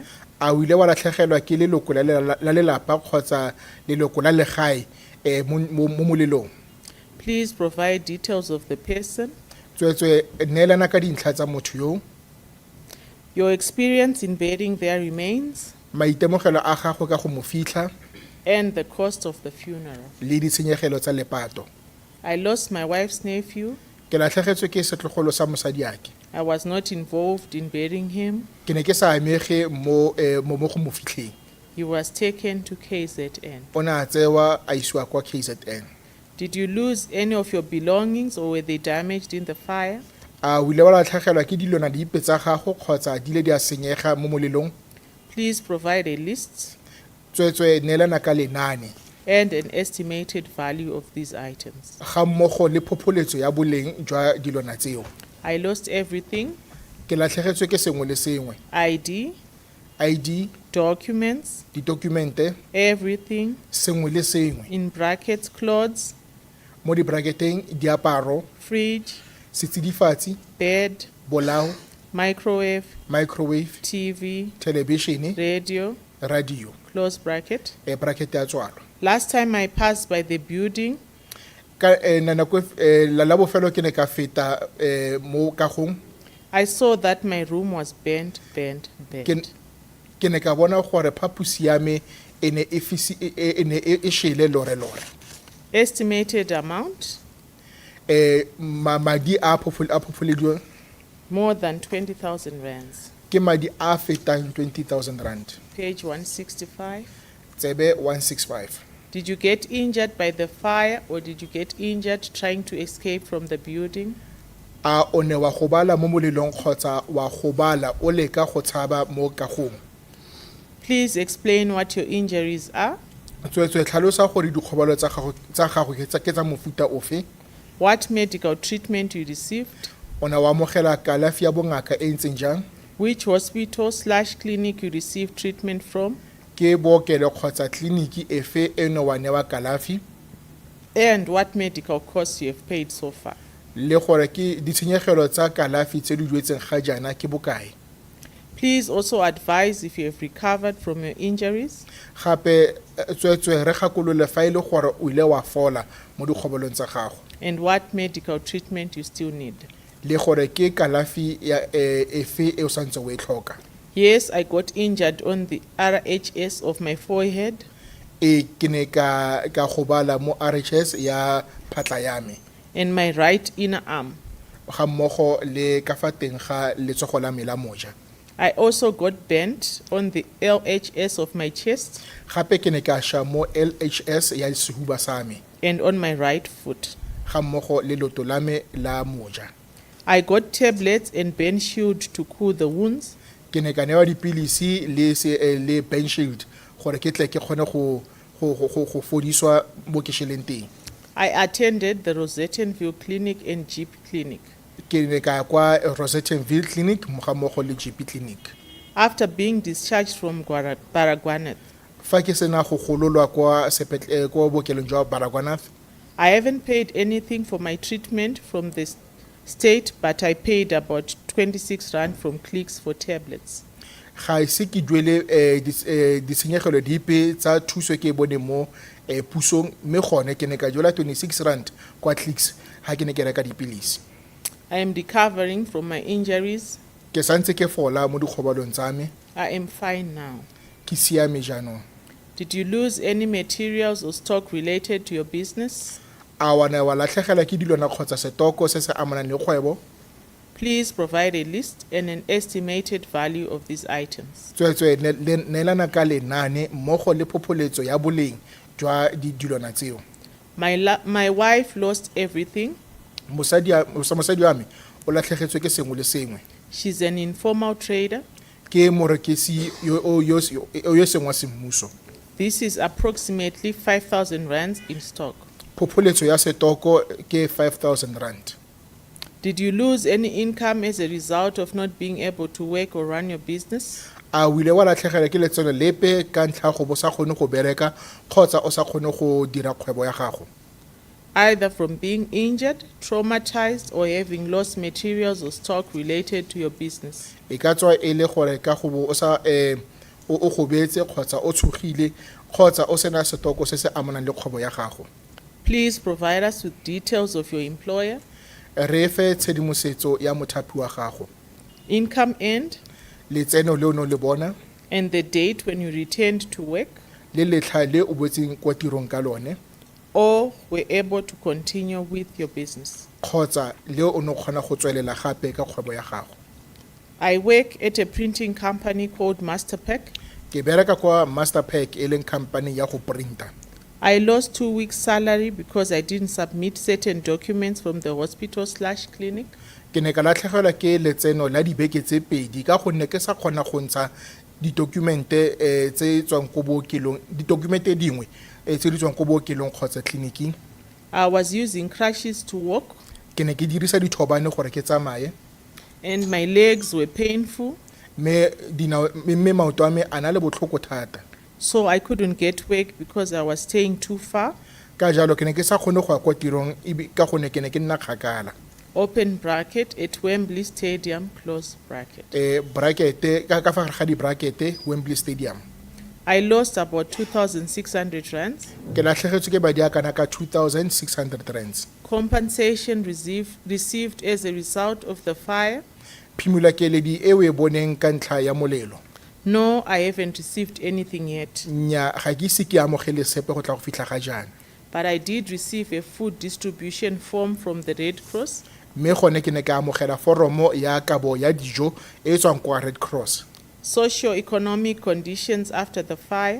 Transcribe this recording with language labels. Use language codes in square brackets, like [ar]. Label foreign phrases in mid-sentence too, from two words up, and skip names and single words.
[tn] A o ile wa latlhegelwa ke leloko la lelapa kgotsa leloko la legae mo molelong. [en] Please provide details of the person. [tn] Tswetswe neelana ka dintlha tsa motho yo. [en] Your experience in burying their remains [tn] Maitemogelo a gago ka go mo fitlha [en] and the cost of the funeral. [tn] le ditshenyegelo tsa lepato. [en] I lost my wife's nephew. [tn] Ke latlhegetswe ke setlogolo sa mosadiake. [en] I was not involved in burying him. [tn] Ke ne ke sa amege mo go mo fitlheng. [en] He was taken to KZN. [tn] O ne a tsewa a isiwa kwa KZN. [en] Did you lose any of your belongings or were they damaged in the fire? [tn] A o ile wa latlhegelwa ke dilwana dipe tsa gago kgotsa di ile di a senyega mo molelong? [en] Please provide a list [tn] Tswetswe neelana ka lenane [en] and an estimated value of these items. [tn] ga mmogo le phopholetso ya boleng jwa dilwana tseo. [en] I lost everything: [tn] ke latlhegetswe ke sengwe le sengwe, [en] ID, [tn] ID, [en] documents, [tn] ditokumente, [en] everything, [tn] sengwe le sengwe. [en] in brackets, clothes, [tn] Mo di-bracketeng, diaparo, [en] fridge, [tn] setsidifatsi, [en] bed, [tn] bolao, [en] microwave, [tn] microwave, [en] TV, [tn] television, [en] radio, [tn] radio, [en] close bracket. [tn] bracket ya tswalo. [en] Last time I passed by the building, [tn] Ka nako la bofelo ke ne ka feta mo kagong, [en] I saw that my room was bent. [tn] ke ne ka bona gore phaposi ya me e ne e shele lore. [en] Estimated amount, [tn] Madi a phopholediwang [en] more than 20,000 rands. [tn] ke madi a fetang 20,000 rand. [en] Page 165. [tn] Tsebe 165. [en] Did you get injured by the fire or did you get injured trying to escape from the building? [tn] A o ne wa gobala mo molelong kgotsa wa gobala o leka go tshaba mo kagong? [en] Please explain what your injuries are. [tn] Tswetswe tlhalosa gore dikgobalo tsa gago ke tsa mofuta ofe? [en] What medical treatment you received. [tn] O ne wa amogela kalafi ya bongaka e ntseng jang? [en] Which hospital/clinic you received treatment from. [tn] Ke bookelo kgotsa tleliniki efe e ne wa newa kalafi? [en] And what medical costs you have paid so far. [tn] Le gore ke ditshenyegelo tsa kalafi tse di duetseng ga jaana ke bokae? [en] Please also advise if you have recovered from your injuries. [tn] Gape tswetswe re gakolole fa ile gore o ile wa fola mo dikgobolong tsa gago. [en] And what medical treatment you still need. [tn] Le gore ke kalafi ya efe e o santse o e tlhoka? [en] Yes, I got injured on the RHS of my forehead. [tn] Ke ne ka gobala mo RHS ya phatla ya me, [en] And my right inner arm. [tn] ga mmogo le ka fa teng ga letsogo la me la moja. [en] I also got bent on the LHS of my chest [tn] Gape ke ne ka sha mo LHS ya sehuba sa me, [en] and on my right foot. [tn] ga mmogo le loto la me la moja. [en] I got tablets and Ben Shield to cool the wounds. [tn] Ke ne ka newa dipilisi le Ben Shield gore ke tle ke kgone go fodiswa mo ke sheleng teng. [en] I attended the Rosettenville Clinic and GP Clinic. [tn] Ke ne ka kwa Rosettenville Clinic ga mmogo le GP Clinic. [en] After being discharged from Baragwanath, [tn] Fa ke sena go gololwa kwa bookelong jwa Baragwanath, [en] I haven't paid anything for my treatment from the state, but I paid about 26 rand from Clicks for tablets. [tn] ga ise ke duele ditshenyegelo dipe tsa thuso ke e bone mo pusong, mme gone ke ne ka duela 26 rand kwa Clicks ga ke ne ke reka dipilisi. [en] I am recovering from my injuries. [tn] Ke santse ke fola mo dikgobalong tsa me, [en] I am fine now. [tn] ke siame jaanong. [en] Did you lose any materials or stock related to your business? [tn] A wa ne wa latlhegelwa ke dilwana kgotsa setoko se se amanang le kgwebo? [en] Please provide a list and an estimated value of these items. [tn] Tswetswe neelana ka lenane mmogo le phopholetso ya boleng jwa dilwana tseo. [en] My wife lost everything. [tn] Mosadi wa me o latlhegetswe ke sengwe le sengwe. [en] She's an informal trader. [tn] Ke morekisi yo seng wa semmuso. [en] This is approximately 5,000 rands in stock. [tn] Phopholetso ya setoko ke 5,000 rand. [en] Did you lose any income as a result of not being able to work or run your business? [tn] A o ile wa latlhegelwa ke letseno lepe ka ntlha go bo sa kgone go bereka kgotsa o sa kgone go dira kgwebo ya gago? [en] Either from being injured, traumatized, or having lost materials or stock related to your business. [tn] E ka tswa e le gore ka go bo o sa o gobetse kgotsa o tshogile kgotsa o sena setoko se se amanang le kgwebo ya gago. [en] Please provide us with details of your employer, [tn] Re fe tshedimosetso ya mothapi wa gago, [en] income earned, [tn] letseno le o ne o le bona, [en] and the date when you returned to work [tn] le letlha le o boetseng kwa tirong ka lone, [en] or were able to continue with your business. [tn] kgotsa le o ne o kgona go tswelela gape ka kgwebo ya gago. [en] I work at a printing company called Masterpack. [tn] Ke bereka kwa Masterpack e leng company ya go printa. [en] I lost 2 weeks' salary because I didn't submit certain documents from the hospital/clinic. [tn] Ke ne ka latlhegelwa ke letseno la dibeke tse pedi ka gonne ke sa kgona go ntsha ditokumente tse tswang ko bookelong, ditokumente dingwe tse di tswang ko bookelong kgotsa tleliniking. [en] I was using crutches to walk. [tn] ke ne ke dirisa dithobane gore ke tsamaye [en] and my legs were painful, [tn] mme maoto a me a na le botlhoko thata [en] so I couldn't get work because I was staying too far. [tn] ka jalo ke ne ke sa kgone go ya kwa tirong ka gonne ke ne ke nna kgakala [en] Open bracket at Wembley Stadium, close bracket. [tn] brackete ka fa gare ga di-brackete Wembley Stadium [en] I lost about 2,600 rands. [tn] ke latlhegetswe ke madi a kana ka 2,600 rands [en] Compensation received as a result of the fire. [tn] phimolakeledi e o e boneng ka ntlha ya molelo [en] No, I haven't received anything yet, [tn] nya ga ke ise ke amogele sepe go tla go fitlha ga jaana [en] but I did receive a food distribution form from the Red Cross. [tn] mme gone ke ne ke amogela foromo ya kabo ya dijo e e tswang kwa Red Cross [en] Socio-economic conditions after the fire.